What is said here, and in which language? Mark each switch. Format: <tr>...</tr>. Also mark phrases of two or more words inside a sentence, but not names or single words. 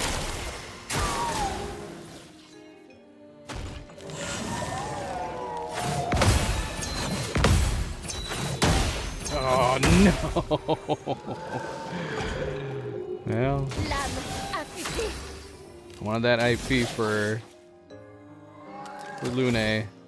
<en>Oh no. Well,</en> <fr>L'âme affûtée.</fr> <en>I wanted that IP for Lune.</en>